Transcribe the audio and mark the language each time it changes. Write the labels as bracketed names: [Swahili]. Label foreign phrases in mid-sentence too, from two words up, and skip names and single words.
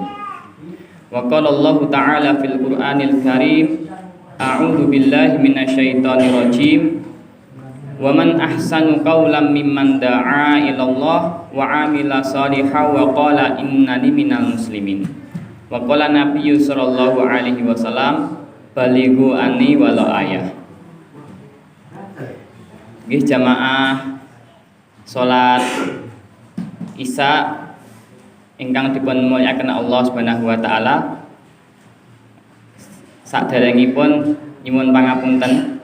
[Arabic] وقال الله تعالى في القرآن الكريم أعوذ بالله من الشيطان الرجيم. ومن أحسن قولا ممن دعا إلى الله وعمل صالحا وقال إنني من المسلمين. وقال النبي صلى الله عليه وسلم بلغوا عني ولو آية. [Javanese] Nggih jamaah salat Isya ingkang dipun mulyakaken [Arabic] الله سبحانه وتعالى. [Javanese] Saderengipun nyuwun pangapunten.